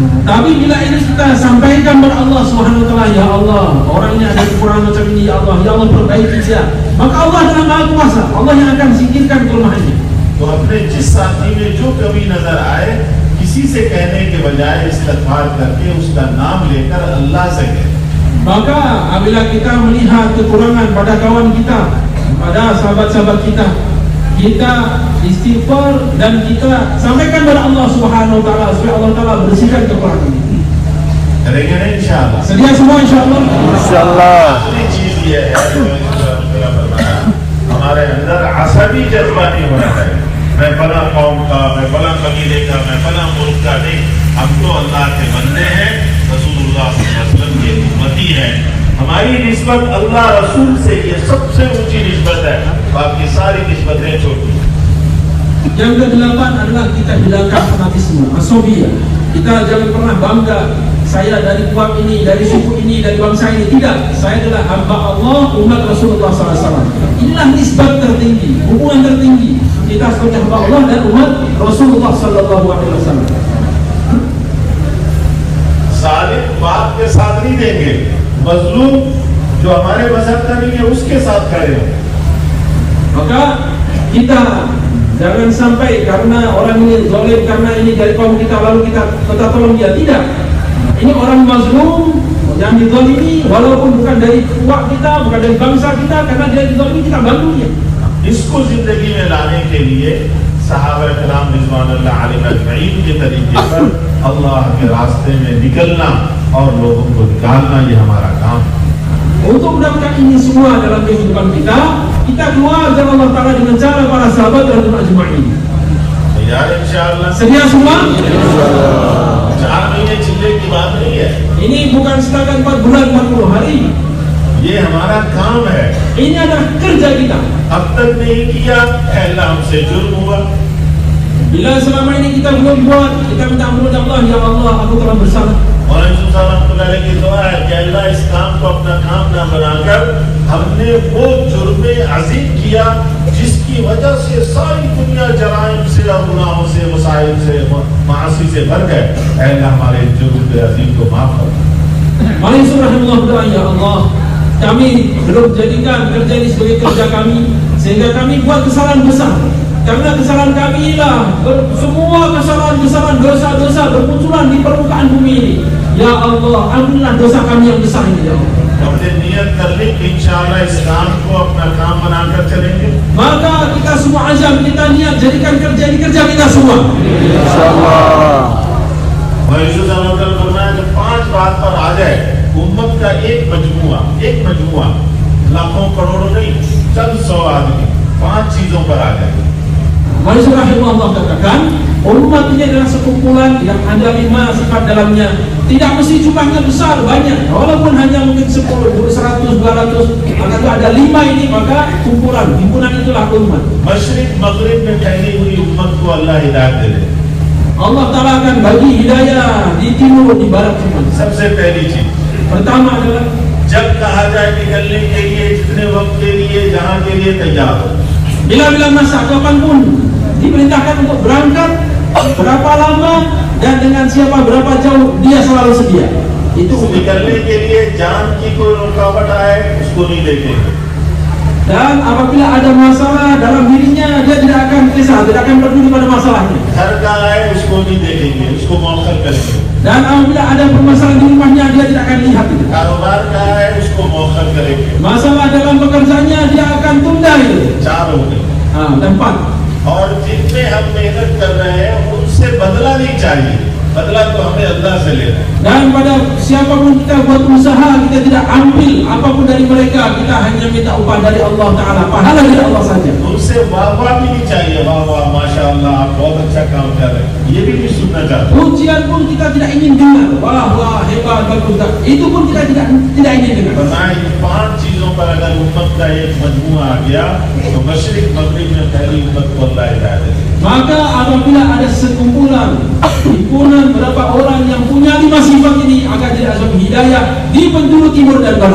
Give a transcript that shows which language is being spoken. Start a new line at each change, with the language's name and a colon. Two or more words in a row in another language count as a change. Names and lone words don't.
Malay: Tapi bila ini kita sampaikan kepada Allah
Arabic: سبحانه وتعالى,
Malay: ya Allah, orangnya ada kekurangan macam ini, ya Allah perbaiki dia. Maka Allah adalah Maha Kuasa, Allah yang akan singkirkan kelemahannya.
Urdu: تو اپنے جس ساتھی میں جو کمی نظر آئے، کسی سے کہنے کے بجائے استغفار کر کے اس کا نام لے کر اللہ سے کہیں.
Malay: Maka apabila kita melihat kekurangan pada kawan kita, pada sahabat-sahabat kita istighfar dan kita sampaikan kepada Allah
Arabic: سبحانه وتعالى
Malay: supaya Allah Taala bersihkan kekurangan ini.
Urdu: کریں گے نا ان شاء اللہ.
Malay: Sedia semua insyaallah?
Urdu: ان شاء اللہ. دوسری چیز یہ ہے جو میرا فرمایا، ہمارے اندر عصبی جذبہ نہیں ہونا چاہیے، میں فلاں قوم کا، میں فلاں قبیلے کا، میں فلاں ملک کا نہیں. ہم تو اللہ کے بندے ہیں,
Arabic: رسول الله صلى الله عليه وسلم
Urdu: کے امتی ہیں. ہماری نسبت اللہ رسول سے یہ سب سے اونچی نسبت ہے، باقی ساری نسبتیں چھوٹی.
Malay: Yang ke-8 adalah kita hilangkan fanatisme, asobia. Kita jangan pernah bangga saya dari kuat ini, dari suku ini, dari bangsa ini. Tidak, saya adalah hamba Allah, umat Rasulullah SAW. Inilah nisbat tertinggi, hubungan tertinggi kita sebagai hamba Allah dan umat Rasulullah SAW.
Urdu: سالم بات کے ساتھ نہیں دیں گے، مظلوم جو ہمارے مذہب کا نہیں ہے اس کے ساتھ کھڑے ہو.
Malay: Maka kita jangan sampai karena orang ini zalim, karena ini dari kaum kita lalu kita tolong dia. Tidak. Ini orang mazlum yang dizalimi walaupun bukan dari umat kita, bukan dari bangsa kita, karena dia dizalimi kita bantu dia.
Urdu: اس کو زندگی میں لانے کے لیے صحابہ کرام
Arabic: رضوان الله عليهم أجمعين
Urdu: کے طریقے پر اللہ کے راستے میں نکلنا اور لوگوں کو نکالنا، یہ ہمارا کام ہے.
Malay: Untuk mendapatkan ini semua dalam kehidupan kita, kita keluar dari Allah Ta'ala dengan cara para sahabat dan ajma'in.
Urdu: یار ان شاء اللہ
Malay: Sedia semua?
Urdu: 4 مہینے چلے کی بات نہیں ہے,
Malay: Ini bukan setakat 4 bulan 40 hari.
Urdu: یہ ہمارا کام ہے.
Malay: Ini adalah kerja kita.
Urdu: اب تک نہیں کیا، اللہ ہم سے جرم ہوا.
Malay: Bila selama ini kita belum buat, kita minta ampun Allah, ya Allah, aku telah bersalah.
Urdu: اور یوسف رحمۃ اللہ علیہ کی دعا ہے کہ اللہ اس کام کو اپنا کام نہ بنا کر ہم نے وہ جرم عظیم کیا جس کی وجہ سے ساری دنیا جرائم سے اور گناہوں سے مسائل سے معاصی سے بھر گئے. اللہ ہمارے جرم عظیم کو معاف کر.
Malay: Mari subhanallah berdoa, ya Allah, kami belum jadikan kerja ini sebagai kerja kami, sehingga kami buat kesalahan besar. Karena kesalahan kami inilah semua kesalahan-kesalahan, dosa-dosa bermunculan di permukaan bumi ini. Ya Allah, ampunilah dosa kami yang besar ini, ya Allah.
Urdu: ہم نے نیت کر لی کہ ان شاء اللہ اس کام کو اپنا کام بنا کر چلیں گے.
Malay: Maka kita semua azam, kita niat jadikan kerja ini kerja kita semua.
Urdu: ان شاء اللہ. اور یوسف رحمۃ اللہ علیہ فرمایا کہ 5 بات پر آ جائے امت کا ایک مجموعہ لاکھوں کروڑوں نہیں، چند 100 آدمی 5 چیزوں پر آ جائے.
Malay: Mari subhanallah katakan, umat ini adalah sekumpulan yang ada 5 sifat dalamnya. Tidak mesti jumlahnya besar, banyak. Walaupun hanya mungkin 10, 100, 200, maka ada 5 ini, maka kumpulan, himpunan itulah umat.
Urdu: مشرق مغرب میں پھیلی ہوئی امت کو اللہ ہدایت دے دے.
Malay: Allah Ta'ala akan bagi hidayah di timur, di barat semua.
Urdu: سب سے پہلی چیز,
Malay: Pertama adalah
Urdu: جب کہا جائے نکلنے کے لیے، جتنے وقت کے لیے، جہاں کے لیے تیار ہو.
Malay: bila masa kapanpun diperintahkan untuk berangkat, berapa lama dan dengan siapa, berapa jauh, dia selalu sedia. Itu
Urdu: نکلنے کے لیے جان کی کوئی رکاوٹ آئے اس کو نہیں دیکھیں گے.
Malay: dan apabila ada masalah dalam dirinya, dia tidak akan kisah, tidak akan peduli pada masalahnya.
Urdu: گھر کا آئے اس کو نہیں دیکھیں گے، اس کو مؤخر کریں گے.
Malay: Dan apabila ada permasalahan di rumahnya, dia tidak akan lihat itu.
Urdu: کاروبار کا آئے اس کو مؤخر کریں گے.
Malay: Masalah dalam pekerjaannya, dia akan tunda itu.
Urdu: 4 ہو گئے.
Malay: Dan 4.
Urdu: اور جن میں ہم محنت کر رہے ہیں ان سے بدلہ نہیں چاہیے، بدلہ تو ہمیں اللہ سے لینا ہے.
Malay: Dan pada siapapun kita buat usaha, kita tidak ambil apapun dari mereka, kita hanya minta upah dari Allah Ta'ala, pahala dari Allah saja.
Urdu: ان سے واہ واہ بھی نہیں چاہیے، واہ واہ ماشاءاللہ آپ بہت اچھا کام کر رہے ہیں، یہ بھی نہیں سننا چاہتے.
Malay: Pujian pun kita tidak ingin dengar, wah wah hebat bagus, itu pun kita tidak ingin dengar.
Urdu: بتائیں ان 5 چیزوں پر اگر امت کا ایک مجموعہ آ گیا تو مشرق مغرب میں پہلی امت کو اللہ ہدایت دے گا.
Malay: Maka apabila ada sekumpulan, himpunan berapa orang yang punya 5 sifat ini, akan diazam hidayah di penjuru timur dan barat.